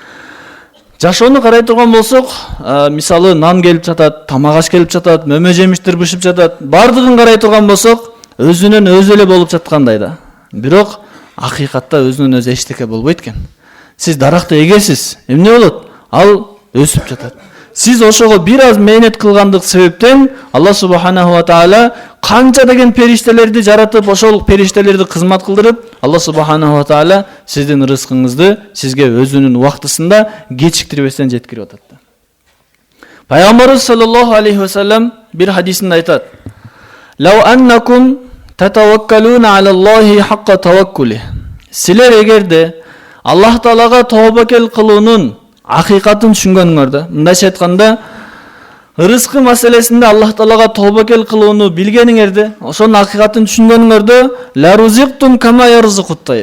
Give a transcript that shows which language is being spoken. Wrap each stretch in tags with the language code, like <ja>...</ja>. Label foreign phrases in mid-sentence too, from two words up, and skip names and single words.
<ky>Жашоону карай турган болсок, мисалы нан келип жатат, тамак аш келип жатат, мөмө жемиштер бышып жатат. Бардыгын карай турган болсок, өзүнөн өзү эле болуп жаткандай да. Бирок акыйкатта өзүнөн өзү эчтеке болбойт экен. Сиз даракты эгесиз, эмне болот? Ал өсүп жатат. Сиз ошого бир аз мээнет кылгандык себептен</ky> <ar>الله سبحانه وتعالى</ar> <ky>канча деген периштелерди жаратып, ошол периштелерди кызмат кылдырып,</ky> <ar>الله سبحانه وتعالى</ar> <ky>сиздин рызкыңызды сизге өзүнүн убактысында кечиктирбестен жеткирип атат. Пайгамбарыбыз</ky> <ar>صلى الله عليه وسلم</ar> <ky>бир хадисинде айтат:</ky> <ar>"لو أنكم تتوكلون على الله حق توكله."</ar> <ky>Силер эгерде Аллах таалага тобокел кылуунун акыйкатын түшүнгөнүңөрдө, мындайча айтканда, ырыскы маселесинде Аллах таалага тобокел кылууну билгениңерде, ошонун акыйкатын түшүнгөнүңөрдө,</ky> <ar>لرزقتم كما يرزق الطير.</ar>